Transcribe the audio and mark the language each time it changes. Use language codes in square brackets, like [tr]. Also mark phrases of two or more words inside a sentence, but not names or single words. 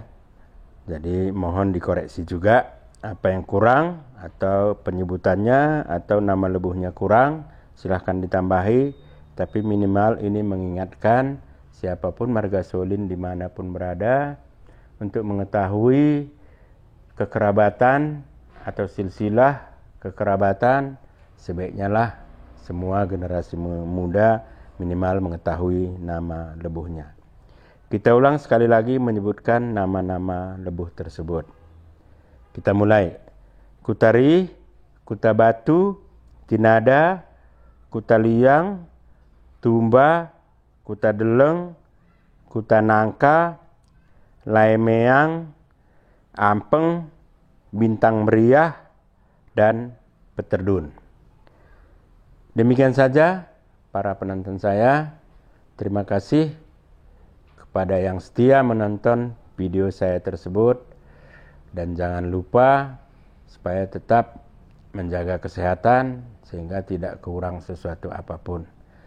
[id] Jadi mohon dikoreksi juga apa yang kurang atau penyebutannya atau nama lebuhnya kurang, silahkan ditambahi, tapi minimal ini mengingatkan siapapun marga Solin dimanapun berada untuk mengetahui kekerabatan atau silsilah kekerabatan, sebaiknya lah semua generasi muda minimal mengetahui nama lebuhnya. Kita ulang sekali lagi menyebutkan nama-nama lebuh tersebut. Kita mulai. Kutari, Kuta Batu, Tinada, Kuta Liang, Tumba, Kuta Deleng, Kuta Nangka, Laimeang, Ampeng, Bintang Meriah, dan Peterdun. Demikian saja para penonton saya. Terima kasih kepada yang setia menonton video saya tersebut. Dan jangan lupa supaya tetap menjaga kesehatan sehingga tidak kurang sesuatu apapun.